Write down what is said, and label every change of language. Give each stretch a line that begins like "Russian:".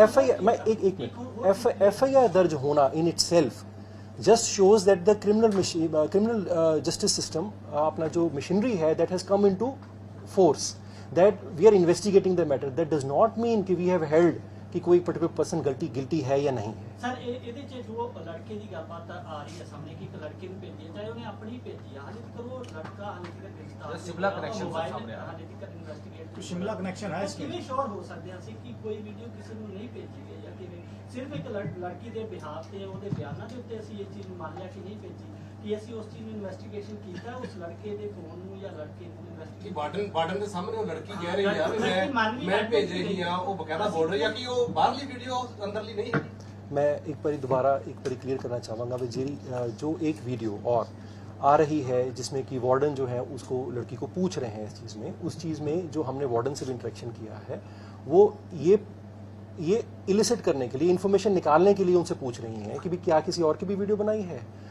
Hindi: FIR मैं एक minute, FIR दर्ज होना
English: in itself just shows that the criminal justice system
Hindi: अपना जो मशीनरी है
English: That has come into force, that we are investigating the matter. That does not mean कि we have held
Hindi: कि कोई
English: particular person guilty
Hindi: है या नहीं है।
Punjabi: सर, ਇਹਦੇ ਚ ਜੋ ਲੜਕੇ ਦੀ ਗੱਲਬਾਤ ਆ ਰਹੀ ਹੈ ਸਾਹਮਣੇ ਕਿ ਇੱਕ ਲੜਕੇ ਨੂੰ ਭੇਜੀ ਹੈ, ਚਾਹੇ ਉਹਨੇ ਆਪਣੀ ਭੇਜੀ ਹੈ, ਹਾਲੇ ਤੱਕ ਉਹ ਲੜਕਾ ਹਾਲੇ ਤੱਕ ਗ੍ਰਿਫਤਾਰ ਨਹੀਂ।
Hindi: शिमला कनेक्शन सामने आ
Punjabi: ਹਾਲੇ ਤੱਕ ਇਨਵੈਸਟੀਗੇਟ
Hindi: तो शिमला कनेक्शन है इसमें।
Punjabi: ਕਿਵੇਂ ਸ਼ੋਰ ਹੋ ਸਕਦੇ ਹਾਂ ਅਸੀਂ ਕਿ ਕੋਈ ਵੀਡੀਓ ਕਿਸੇ ਨੂੰ ਨਹੀਂ ਭੇਜੀ ਗਈ ਜਾਂ ਕਿਵੇਂ? ਸਿਰਫ ਇੱਕ ਲੜਕੀ ਦੇ ਬਿਹਾਫ ਤੇ ਉਹਦੇ ਬਿਆਨਾਂ ਦੇ ਉੱਤੇ ਅਸੀਂ ਇਹ ਚੀਜ਼ ਨੂੰ ਮੰਨ ਲਿਆ ਕਿ ਨਹੀਂ ਭੇਜੀ, ਕਿ ਅਸੀਂ ਉਸ ਚੀਜ਼ ਨੂੰ ਇਨਵੈਸਟੀਗੇਸ਼ਨ ਕੀਤਾ, ਉਸ ਲੜਕੇ ਦੇ ਫੋਨ ਨੂੰ ਜਾਂ ਲੜਕੇ ਨੂੰ ਕਿ ਬਾਰਡਨ ਦੇ ਸਾਹਮਣੇ ਉਹ ਲੜਕੀ ਕਹਿ ਰਹੀ ਆ ਕਿ ਮੈਂ ਭੇਜ ਰਹੀ ਆ, ਉਹ ਬਕਾਇਦਾ ਬੋਲ ਰਹੀ ਆ ਕਿ ਉਹ ਬਾਹਰਲੀ ਵੀਡੀਓ ਅੰਦਰਲੀ ਨਹੀਂ ਹੈ।
Hindi: मैं एक बार दोबारा क्लियर करना चाहूँगा कि जो एक वीडियो और आ रही है जिसमें कि वार्डन जो है उसको लड़की को पूछ रहे हैं इस चीज़ में, उस चीज़ में जो हमने वार्डन से भी इंटरेक्शन किया है वो ये इलिसिट करने के लिए, इन्फॉर्मेशन निकालने के लिए उनसे पूछ रही हैं कि भी क्या किसी और की भी वीडियो बनाई है।